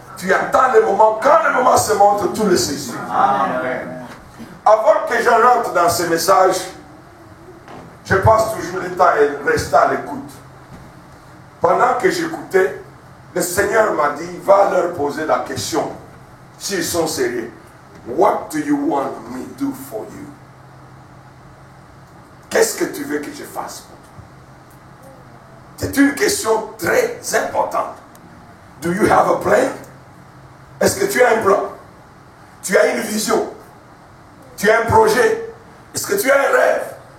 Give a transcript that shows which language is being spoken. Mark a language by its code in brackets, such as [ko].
[fr] Tu attends le moment. Quand le moment se montre, tout le saisis. Avant que je rentre dans ce message, je passe toujours le temps et reste à l'écoute. Pendant que j'écoutais, le Seigneur m'a dit, va leur poser la question, s'ils sont sérieux. [en] What do you want me to do for you? [fr] Qu'est-ce que tu veux que je fasse pour toi? C'est une question très importante. [en] Do you have a plan? [fr] Est-ce que tu as un plan? Tu as une vision? Tu as un projet? Est-ce que tu as un rêve?